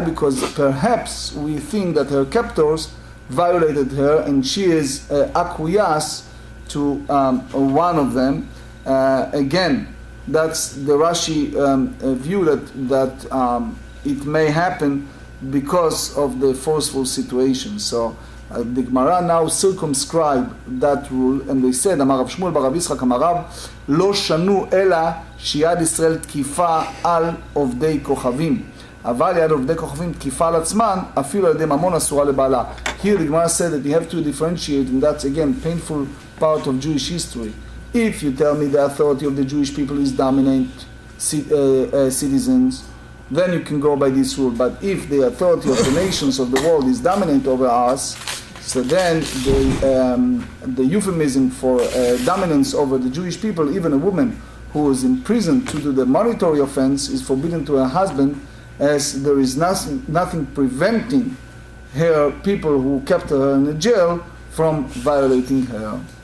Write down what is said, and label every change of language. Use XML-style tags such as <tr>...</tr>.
<en>Because perhaps we think that her captors violated her and she is acquiesced to one of them. Again, that's the Rashi view that it may happen because of the forceful situation. So The Gemara now circumscribe that rule, and they said,</en> <he>אמר רב שמואל ברב יצחק אמר רב, לא שנו אלא שיד ישראל תקיפה על עובדי כוכבים. אבל יד עובדי כוכבים תקיפה על עצמן, אפילו על ידי ממון אסורה לבעלה.</he> <en>Here the Gemara said that you have to differentiate, and that's again painful part of Jewish history. If you tell me the authority of the Jewish people is dominant citizens, then you can go by this rule. But if the authority of the nations of the world is dominant over us, so then the euphemism for dominance over the Jewish people, even a woman who is imprisoned to do the marital offense is forbidden to her husband, as there is nothing preventing her people who kept her in a jail from violating her.</en>